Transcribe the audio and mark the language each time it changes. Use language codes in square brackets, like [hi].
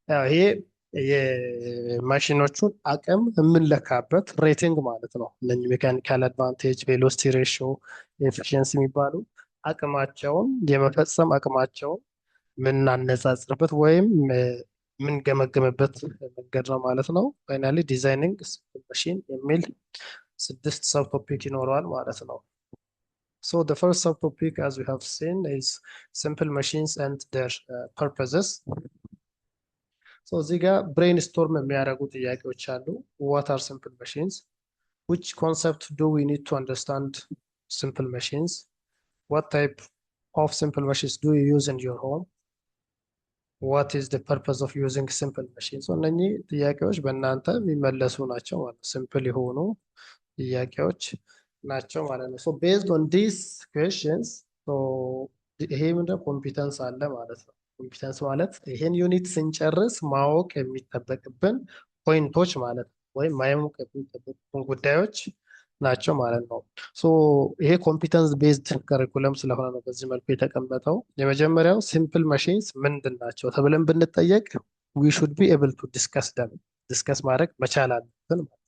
[am] ይሄ የማሽኖቹን አቅም የምንለካበት ሬቲንግ ማለት ነው። እነኚህ ሜካኒካል አድቫንቴጅ፣ ቬሎሲቲ ሬሽዮ፣ ኤፊሺየንሲ የሚባሉ አቅማቸውን የመፈጸም አቅማቸውን የምናነጻጽርበት ወይም የምንገመገምበት መንገድ ነው ማለት ነው። [en] ፋይናሊ ዲዛይኒንግ ሲምፕል ማሽን [am] የሚል 6 ሰብ ቶፒክ ይኖረዋል ማለት ነው። [en] So the first subtopic, as we have seen, is simple machines and their purposes. [am] እዚህ ጋር ብሬንስቶርም የሚያደርጉ ጥያቄዎች አሉ። [en] what are simple machines? which concept do we need to understand simple machines? what type of simple machines do you use in your home? what is the purpose of using simple machines? [am] እነኚህ ጥያቄዎች በእናንተ የሚመለሱ ናቸው ማለት ነው። ሲምፕል የሆኑ ጥያቄዎች ናቸው ማለት ነው። [en] based on these questions [am] ሶ ይሄ ምንድነው ኮምፒተንስ አለ ማለት ነው። ኮምፒተንስ ማለት ይሄን ዩኒት ስንጨርስ ማወቅ የሚጠበቅብን ፖይንቶች ማለት ነው፣ ወይም ማወቅ የሚጠበቅብን ጉዳዮች ናቸው ማለት ነው። ሶ ይሄ ኮምፒተንስ ቤዝድ ከሪኩለም ስለሆነ ነው በዚህ መልኩ የተቀመጠው። የመጀመሪያው ሲምፕል ማሽንስ ምንድን ናቸው ተብለን ብንጠየቅ [en] ዊ ሹድ ቢ ኤብል ቱ ዲስከስ ደም፣ [am] ዲስከስ ማድረግ መቻል አለብን።